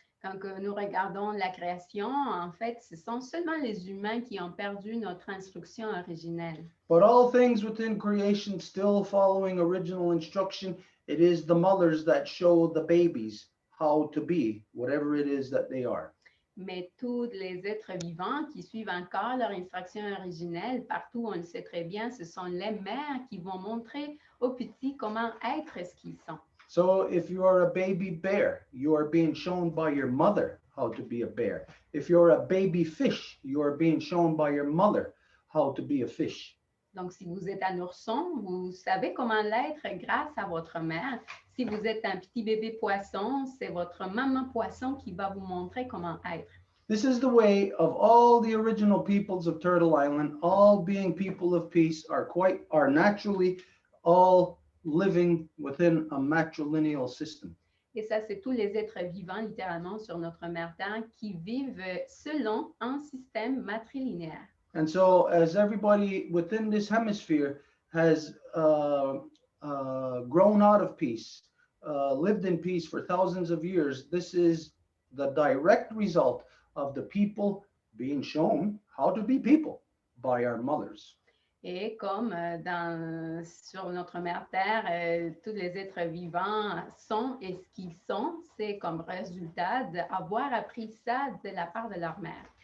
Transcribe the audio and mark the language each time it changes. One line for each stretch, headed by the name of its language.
French: Quand nous regardons la création, en fait, ce sont seulement les humains qui ont perdu notre instruction originelle.
English: But all things within creation still following original instruction, it is the mothers that show the babies how to be, whatever it is that they are.
French: Mais tous les êtres vivants qui suivent encore leur instruction originelle, partout on le sait très bien, ce sont les mères qui vont montrer aux petits comment être ce qu'ils sont.
English: So if you are a baby bear, you are being shown by your mother how to be a bear. If you're a baby fish, you are being shown by your mother how to be a fish.
French: Donc, si vous êtes un ourson, vous savez comment l'être grâce à votre mère. Si vous êtes un petit bébé poisson, c'est votre maman poisson qui va vous montrer comment être.
English: This is the way of all the original peoples of Turtle Island, all being people of peace, are naturally all living within a matrilineal system.
French: Et ça, c'est tous les êtres vivants, littéralement, sur notre mère Terre, qui vivent selon un système matrilinéaire.
English: And so, as everybody within this hemisphere has grown out of peace, lived in peace for thousands of years, this is the direct result of the people being shown how to be people by our mothers.
French: Et comme sur notre mère Terre, tous les êtres vivants sont et ce qu'ils sont, c'est comme résultat d'avoir appris ça de la part de leur mère.